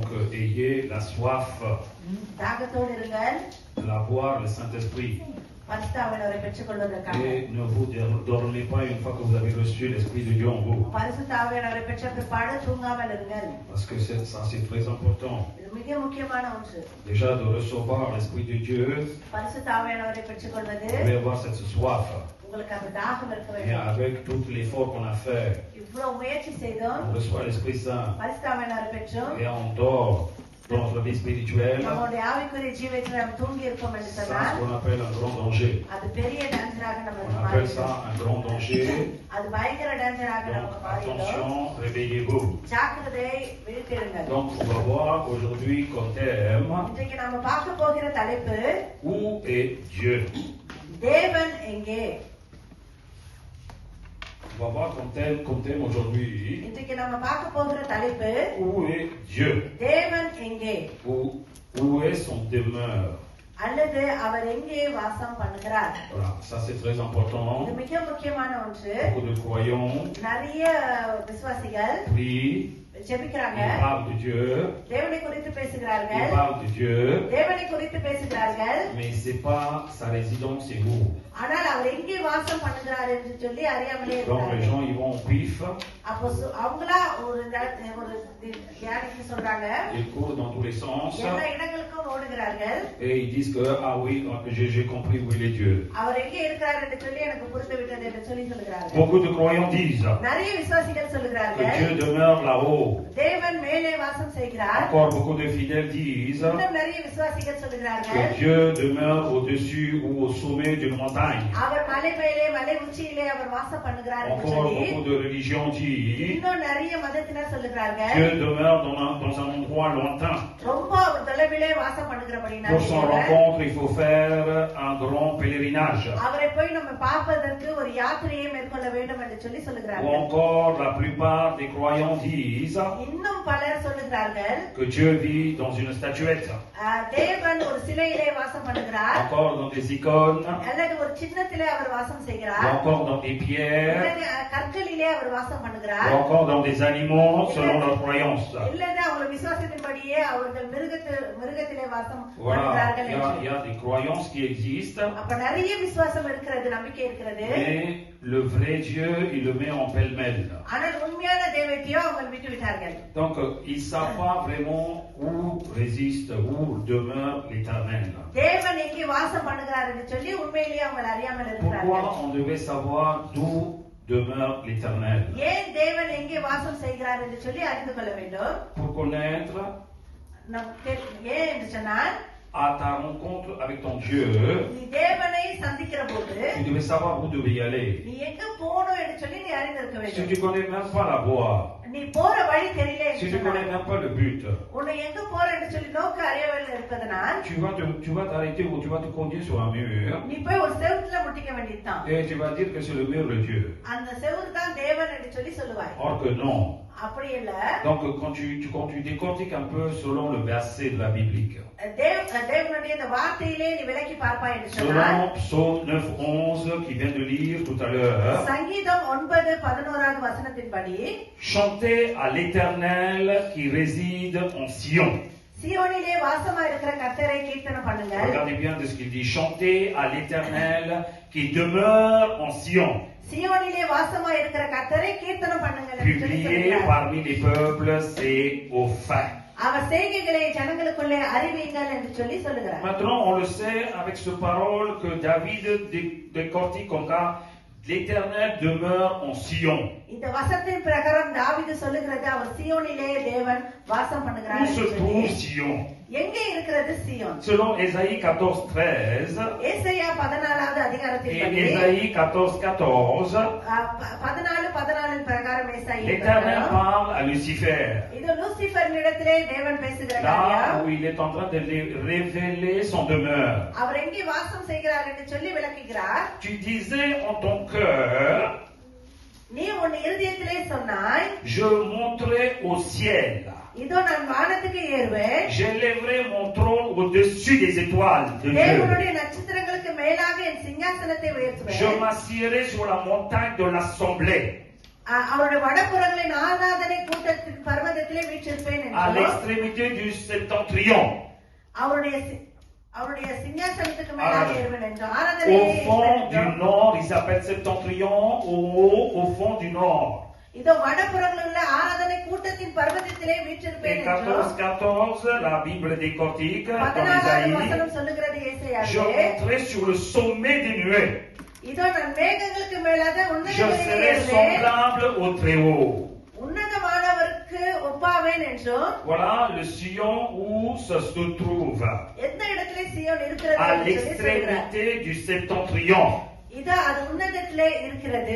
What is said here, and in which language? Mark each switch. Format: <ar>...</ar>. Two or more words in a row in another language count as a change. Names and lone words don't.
<fr>ayez la soif</fr> <ta>தாகத்தோடு இருங்கள்.</ta> <fr>de la boire le Saint-Esprit.</fr> <ta>பரிசுத்த ஆவியானவரை பெற்றுக்கொள்வதற்காக.</ta> <fr>Et ne vous dormez pas une fois que vous avez reçu l'Esprit de Dieu en vous.</fr> <ta>பரிசுத்த ஆவியானவரை பெற்ற பிற்பாடு தூங்காமல் இருங்கள்.</ta> <fr>Parce que ça c'est très important.</fr> <ta>இது மிக முக்கியமான ஒன்று.</ta> <fr>Déjà de recevoir l'Esprit de Dieu,</fr> <ta>பரிசுத்த ஆவியானவரை பெற்றுக்கொள்வது</ta> <fr>vous devez avoir cette soif.</fr> <ta>உங்களுக்கு அந்த தாகம் இருக்க</ta> <fr>Et</fr> <ta>வேண்டும்.</ta> <fr>avec tout l'effort qu'on a fait,</fr> <ta>இவ்வளவு முயற்சி செய்தோம்.</ta> <fr>on reçoit l'Esprit Saint</fr> <ta>பரிசுத்த ஆவியானவரை பெற்றோம்.</ta> <fr>et on dort dans notre vie spirituelle.</fr> <ta>நம்முடைய ஆவிக்குரிய ஜீவியத்தில் நாம் தூங்கி இருப்போம் என்று</ta> <fr>C'est</fr> <ta>சொன்னால்</ta> <fr>ce qu'on appelle un grand danger.</fr> <ta>அது பெரிய டேஞ்சராக</ta> <fr>On</fr> <ta>நமக்கு</ta> <fr>appelle ça</fr> <ta>மாறிடும்.</ta> <fr>un grand danger.</fr> <ta>அது பயங்கர டேஞ்சராக</ta> <fr>Donc</fr> <ta>நமக்கு மாறிடும்.</ta> <fr>attention, réveillez-vous.</fr> <ta>ஜாக்கிரதை, விழித்திருங்கள்.</ta> <fr>Donc on va voir aujourd'hui comme thème,</fr> <ta>இன்றைக்கு நாம பார்க்க போகிற தலைப்பு</ta> <fr>où est Dieu?</fr> <ta>தேவன் எங்கே?</ta> <fr>On va voir comme thème aujourd'hui,</fr> <ta>இன்றைக்கு நாம பார்க்க போகிற தலைப்பு</ta> <fr>où est Dieu?</fr> <ta>தேவன் எங்கே</ta> <fr>Où est son demeure?</fr> <ta>அல்லது அவர் எங்கே வாசம் பண்ணுகிறார்?</ta> <fr>Voilà, ça c'est très important.</fr> <ta>இது மிக முக்கியமான ஒன்று.</ta> <fr>Beaucoup de croyants</fr> <ta>நிறைய விசுவாசிகள்</ta> <fr>prient,</fr> <ta>ஜெபிக்கிறாங்க,</ta> <fr>ils parlent de Dieu,</fr> <ta>தேவனை குறித்து</ta> <fr>ils</fr> <ta>பேசுகிறார்கள்,</ta> <fr>parlent de Dieu,</fr> <ta>தேவனை குறித்து பேசுகிறார்கள்.</ta> <fr>mais c'est pas sa résidence, c'est où.</fr> <ta>ஆனால் அவர் எங்கே வாசம் பண்ணுகிறார் என்று சொல்லி அறியாமலே</ta> <fr>Donc les</fr> <ta>இருக்கிறார்கள்.</ta> <fr>gens ils vont au pif,</fr> <ta>அப்போ அவங்களா ஒரு தியானிக்கு சொல்றாங்க,</ta> <fr>ils courent dans tous les sens</fr> <ta>எல்லா இடங்களுக்கும் ஓடுகிறார்கள்.</ta> <fr>et ils disent que ah oui, j'ai compris où il est Dieu.</fr> <ta>அவர் எங்கே இருக்கிறார் என்று சொல்லி எனக்கு புரிந்து விட்டது என்று சொல்லி சொல்லுகிறார்கள்.</ta> <fr>Beaucoup de croyants disent</fr> <ta>நிறைய விசுவாசிகள்</ta> <fr>que</fr> <ta>சொல்லுகிறார்கள்,</ta> <fr>Dieu demeure là-haut.</fr> <ta>தேவன் மேலே வாசம் செய்கிறார்.</ta> <fr>Encore beaucoup de fidèles disent</fr> <ta>இன்னும் நிறைய விசுவாசிகள்</ta> <fr>que</fr> <ta>சொல்லுகிறார்கள்,</ta> <fr>Dieu demeure au-dessus ou au sommet d'une montagne.</fr> <ta>அவர் மலை மேலே மலை உச்சியிலே அவர் வாசம் பண்ணுகிறார் என்று</ta> <fr>Encore</fr> <ta>சொல்லி</ta> <fr>beaucoup de religions disent</fr> <ta>இன்னும் நிறைய மதத்தினர் சொல்லுகிறார்கள்,</ta> <fr>Dieu demeure dans un endroit lointain.</fr> <ta>ரொம்ப அவர் தொலைவிலே வாசம் பண்ணுகிறபடினால</ta> <fr>Pour son rencontre, il faut faire un grand pèlerinage.</fr> <ta>அவரை போய் நம்ம பார்ப்பதற்கு ஒரு யாத்திரையை மேற்கொள்ள வேண்டும் என்று சொல்லி</ta> <fr>Ou</fr> <ta>சொல்லுகிறார்கள்.</ta> <fr>encore, la plupart des croyants disent</fr> <ta>இன்னும் பலர் சொல்லுகிறார்கள்,</ta> <fr>que Dieu vit dans une statuette,</fr> <ta>தேவன் ஒரு சிலையிலே வாசம் பண்ணுகிறார்,</ta> <fr>encore dans des icônes,</fr> <ta>அல்லது ஒரு சின்னத்திலே அவர் வாசம்</ta> <fr>ou</fr> <ta>செய்கிறார்,</ta> <fr>encore dans des pierres,</fr> <ta>அல்லது கற்களிலே அவர் வாசம்</ta> <fr>ou</fr> <ta>பண்ணுகிறார்,</ta> <fr>encore dans des animaux selon leur croyance.</fr> <ta>இல்லது அவங்க விசுவாசத்தின்படியே அவர்கள் மிருகத்திலே வாசம்</ta> <fr>Voilà,</fr> <ta>பண்ணுகிறார்கள்</ta> <fr>il</fr> <ta>என்று.</ta> <fr>y a des croyances qui existent,</fr> <ta>அப்ப நிறைய விசுவாசம் இருக்கிறது, நம்பிக்கை இருக்கிறது.</ta> <fr>mais le vrai Dieu, il le met en pêle-mêle.</fr> <ta>ஆனால் உண்மையான தெய்வத்தையோ அவங்க விட்டு விட்டார்கள்.</ta> <fr>Donc, ils ne savent pas vraiment où résiste, où demeure l'Éternel.</fr> <ta>தேவன் எங்கே வாசம் பண்ணுகிறார் என்று சொல்லி உண்மையிலேயே அவங்க அறியாமல் இருக்கிறார்கள்.</ta> <fr>Pourquoi on devait savoir d'où demeure l'Éternel?</fr> <ta>ஏன் தேவன் எங்கே வாசம் செய்கிறார் என்று சொல்லி அறிந்து கொள்ள வேண்டும்.</ta> <fr>Pour connaître</fr> <ta>ஏன் என்று சொன்னால்,</ta> <fr>à ta rencontre avec ton Dieu,</fr> <ta>நீ தேவனை சந்திக்கிற போது</ta> <fr>tu devais savoir où tu devais y aller.</fr> <ta>நீ எங்க போகணும் என்று சொல்லி நீ அறிந்திருக்க</ta> <fr>Si</fr> <ta>வேண்டும்.</ta> <fr>tu ne connais même pas la voie,</fr> <ta>நீ போற வழி தெரியல</ta> <fr>si</fr> <ta>என்று</ta> <fr>tu ne connais</fr> <ta>சொன்னால்,</ta> <fr>même pas le but,</fr> <ta>உன்னை எங்க போற என்று சொல்லி நோக்க அறியவில்லை இருப்பதனால்</ta> <fr>tu vas t'arrêter ou tu vas te cogner sur un mur</fr> <ta>நீ போய் ஒரு செவுத்துல முட்டிக்க வேண்டியதுதான்.</ta> <fr>et tu vas dire que c'est le mur de Dieu.</fr> <ta>அந்த செவுரு தான் தேவன் என்று சொல்லி சொல்லுவாய்.</ta> <fr>Or que non.</fr> <ta>அப்படி இல்ல.</ta> <fr>Donc quand tu décortiques un peu selon le verset de la biblique,</fr> <ta>தேவனுடைய இந்த வார்த்தையிலே நீ விலக்கி பார்ப்பாய் என்று சொன்னால்,</ta> <fr>selon Psaume 9:11 qui vient de lire tout à l'heure,</fr> <ta>சங்கீதம் 9:11 வசனத்தின்படி,</ta> <fr>chantez à l'Éternel qui réside en Sion.</fr> <ta>சீயோனிலே வாசமா இருக்கிற கர்த்தரை கீர்த்தனம் பண்ணுங்க.</ta> <fr>Regardez bien de ce qu'il dit, chantez à l'Éternel qui demeure en Sion.</fr> <ta>சீயோனிலே வாசமா இருக்கிற கர்த்தரை கீர்த்தனம் பண்ணுங்க என்று சொல்லி</ta> <fr>Publié</fr> <ta>சொல்கிறார்.</ta> <fr>parmi les peuples, c'est au fin.</fr> <ta>அவர் செய்கைகளை ஜனங்களுக்குள்ளே அறிவியுங்கள் என்று சொல்லி சொல்லுகிறார்.</ta> <fr>Maintenant, on le sait avec ce parole que David décortique comme ça, l'Éternel demeure en Sion.</fr> <ta>இந்த வசனத்தின் பிரகாரம் தாவீது சொல்லுகிறது, அவர் சீயோனிலே தேவன் வாசம் பண்ணுகிறார்</ta> <fr>Où</fr> <ta>என்று</ta> <fr>se</fr> <ta>சொல்லி.</ta> <fr>trouve Sion?</fr> <ta>எங்கே இருக்கிறது சீயோன்?</ta> <fr>Selon Ésaïe 14:13</fr> <ta>ஏசாயா 14வது</ta> <fr>et</fr> <ta>அதிகாரத்தின்படி,</ta> <fr>Ésaïe 14:14,</fr> <ta>14:14 பிரகாரம் ஏசாயா</ta> <fr>l'Éternel parle à Lucifer.</fr> <ta>இது லூசிபரிடத்திலே தேவன் பேசுகிற</ta> <fr>Là</fr> <ta>காரியம்.</ta> <fr>où il est en train de révéler son demeure.</fr> <ta>அவர் எங்கே வாசம் செய்கிறார் என்று சொல்லி விளக்குகிறார்.</ta> <fr>Tu disais en ton cœur,</fr> <ta>நீ உன் இருதயத்திலே சொன்னாய்,</ta> <fr>je monterai au ciel.</fr> <ta>இதோ நான் வானத்துக்கு ஏறுவேன்,</ta> <fr>J'élèverai mon trône au-dessus des étoiles de Dieu.</fr> <ta>தேவனுடைய நட்சத்திரங்களுக்கு மேலாக என் சிங்காசனத்தை உயர்த்துவேன்.</ta> <fr>Je m'assierai sur la montagne de l'assemblée.</fr> <ta>அவருடைய வடபுறங்களின் ஆராதனை கூட்டத்தின் பர்வதத்திலே வீற்றிருப்பேன்</ta> <fr>à</fr> <ta>என்றும்</ta> <fr>l'extrémité du septentrion,</fr> <ta>அவருடைய சிங்காசனத்துக்கு மேலாக இருப்பேன் என்றும்</ta> <fr>au</fr> <ta>ஆராதனை</ta> <fr>fond du nord, il s'appelle septentrion, au fond du nord.</fr> <ta>இதோ வடபுறங்களில் உள்ள ஆராதனை கூட்டத்தின் பர்வதத்திலே</ta> <fr>Et</fr> <ta>வீற்றிருப்பேன் என்றும்</ta> <fr>14, la Bible décortique dans</fr> <ta>14வது</ta> <fr>Isaïe,</fr> <ta>வசனம் சொல்லுகிறது</ta> <fr>je</fr> <ta>ஏசாயாவிலே,</ta> <fr>monterai sur le sommet des nuées,</fr> <ta>இதோ நான் மேகங்களுக்கு மேலாக</ta> <fr>je serai semblable au Très-Haut.</fr> <ta>உன்னதமானவருக்கு ஒப்பாவேன் என்றும்</ta> <fr>Voilà le Sion où ça se trouve,</fr> <ta>எந்த இடத்திலே சீயோன் இருக்கிறது</ta> <fr>à</fr> <ta>என்று சொல்லி சொல்கிறார்.</ta> <fr>l'extrémité du septentrion.</fr> <ta>இதோ அது உன்னதத்திலே இருக்கிறது.</ta>